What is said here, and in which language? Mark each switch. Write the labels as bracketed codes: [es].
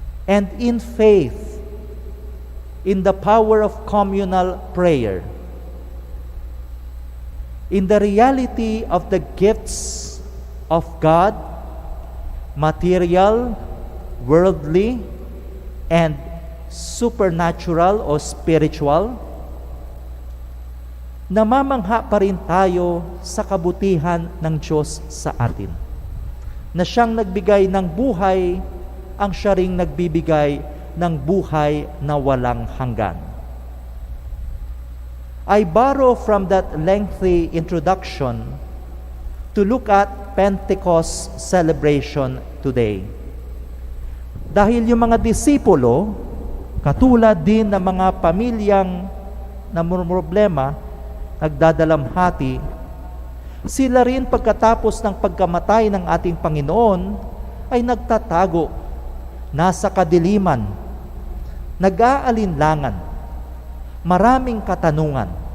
[en] And in faith, in the power of communal prayer, in the reality of the gifts of God, material, worldly, and supernatural o spiritual, [tl] namamangha pa rin tayo sa kabutihan ng Diyos sa atin. Na siyang nagbigay ng buhay, ang siya ring nagbibigay ng buhay na walang hanggan. [en] I borrow from that lengthy introduction to look at Pentecost celebration today. [tl] Dahil yung mga disipulo, katulad din ng mga pamilyang namumroblema, nagdadalamhati, sila rin pagkatapos ng pagkamatay ng ating Panginoon ay nagtatago, nasa kadiliman, nag-aalinlangan, maraming katanungan.